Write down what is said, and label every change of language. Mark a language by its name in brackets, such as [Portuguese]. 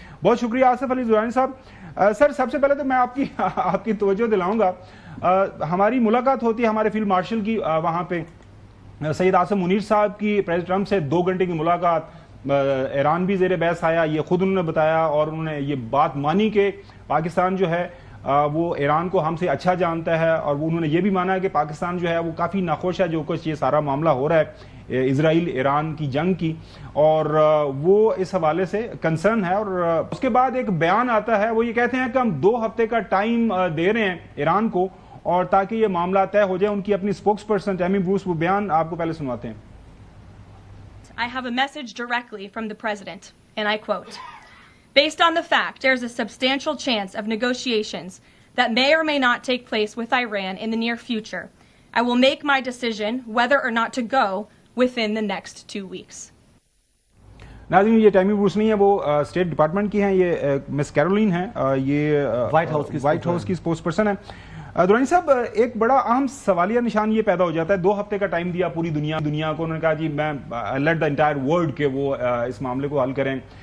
[Urdu] بہت شکریہ آصف علی درانی صاحب. سر سب سے پہلے تو میں آپ کی توجہ دلاؤں گا, ہماری ملاقات ہوتی ہے ہمارے فیلڈ مارشل کی وہاں پہ, سید عاصم منیر صاحب کی پریزیڈنٹ ٹرمپ سے 2 گھنٹے کی ملاقات, ایران بھی زیر بحث آیا, یہ خود انہوں نے بتایا اور انہوں نے یہ بات مانی کہ پاکستان جو ہے وہ ایران کو ہم سے اچھا جانتا ہے, اور انہوں نے یہ بھی مانا کہ پاکستان جو ہے وہ کافی ناخوش ہے جو کچھ یہ سارا معاملہ ہو رہا ہے اسرائیل ایران کی جنگ کی, اور وہ اس حوالے سے کنسرن ہے. اور اس کے بعد ایک بیان آتا ہے, وہ یہ کہتے ہیں کہ ہم 2 ہفتے کا ٹائم دے رہے ہیں ایران کو اور تاکہ یہ معاملہ طے ہو جائے. ان کی اپنی اسپوکس پرسن ٹیمی بروس وہ بیان آپ کو پہلے سنواتے ہیں. [English] I have a message directly from the President, and I quote, "Based on the fact there is a substantial chance of negotiations that may or may not take place with Iran in the near future, I will make my decision whether or not to go within the next 2 weeks." [Urdu] ناظرین یہ tummy Bruce نہیں ہے, وہ state department کی ہیں, یہ مس Caroline ہیں, یہ وائٹ ہاؤس کی اسپوکس پرسن ہے. درانی صاحب ایک بڑا اہم سوالیہ نشان یہ پیدا ہو جاتا ہے, 2 ہفتے کا ٹائم دیا پوری دنیا کو, انہوں نے کہا جی میں [English] let the entire world [Urdu] کہ وہ اس معاملے کو حل کریں.